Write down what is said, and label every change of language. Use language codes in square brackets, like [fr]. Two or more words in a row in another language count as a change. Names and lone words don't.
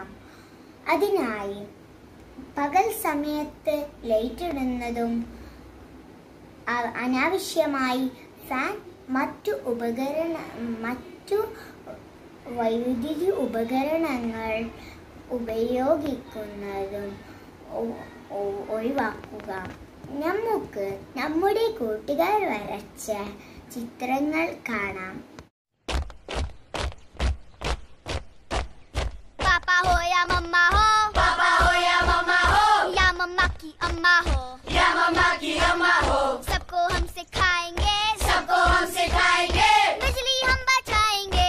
[ml] അതിനായി പകൽ സമയത്ത് ലൈറ്റ് ഇടുന്നതും അനാവശ്യമായി ഫാൻ മറ്റു വൈദ്യുതി ഉപകരണങ്ങൾ ഉപയോഗിക്കുന്നതും ഒഴിവാക്കുക. നമുക്ക് നമ്മുടെ കൂട്ടുകാർ വരച്ച ചിത്രങ്ങൾ കാണാം. [hi] पापा हो या मम्मा हो, पापा हो या मम्मा हो, या मम्मा की अम्मा हो, या मम्मा की अम्मा हो, सबको हम सिखाएंगे, सबको हम सिखाएंगे, बिजली हम बचाएंगे,